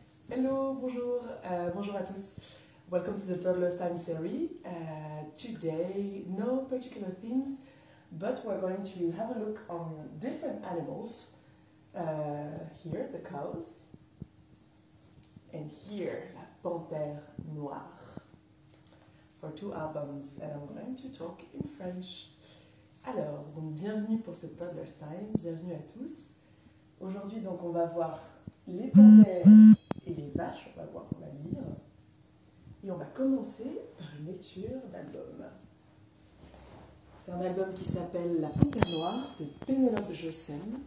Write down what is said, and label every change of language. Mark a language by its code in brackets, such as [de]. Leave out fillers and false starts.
[fr] Hello, bonjour, bonjour à tous. [en] Welcome to the Toddler's Time series. Today, no particular themes, but we're going to have a look on different animals. Here, the cows, and here, [fr] la panthère noire, [en] for 2 albums, and I'm going to talk in French. [fr] Alors, donc bienvenue pour ce Toddler's Time, bienvenue à tous. Aujourd'hui, donc, on va voir les panthères et les vaches, on va voir, on va lire. Et on va commencer par une lecture d'album. C'est un album qui s'appelle La Panthère Noire de Pénélope Jossen.